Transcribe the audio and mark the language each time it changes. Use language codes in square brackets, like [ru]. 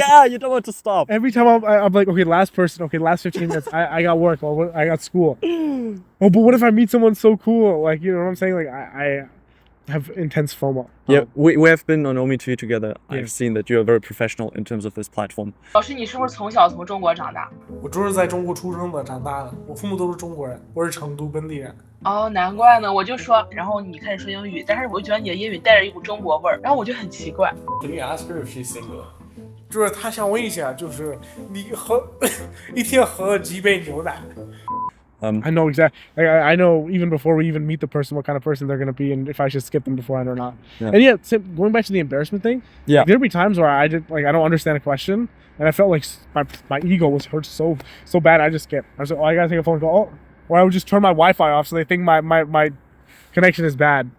[en] Yeah, you don't want to stop. every time I'm like, okay, last 15 minutes, I got work, or I got school. Oh, but what if I meet someone so cool? Like, you know what I'm saying? Like, I have intense FOMO. Yeah, we have been on omeTV together. Yeah. I've seen that you are very professional in terms of this platform. [zh] 老师，你是不是从小从中国长大？我就是在中国出生的，长大的，我父母都是中国人，我是成都本地人。哦，难怪呢，我就说，然后你开始说英语，但是我就觉得你的英语带着一股中国味儿，然后我就很奇怪。 [en] Can you ask her if she's single? [zh] 就是他想问一下，就是你喝一天喝几杯牛奶？ [en] I know exactly. I know even before we even meet the person, what kind of person they're gonna be, and if I should skip them beforehand or not. Yeah. And yeah, going back to the embarrassment thing. Yeah. There'd be times where I don't understand a question, and I felt like my ego was hurt so bad. I just skip. I was like, oh, I gotta take a phone call. Oh, or I would just turn my Wi-Fi off so they think my connection is bad.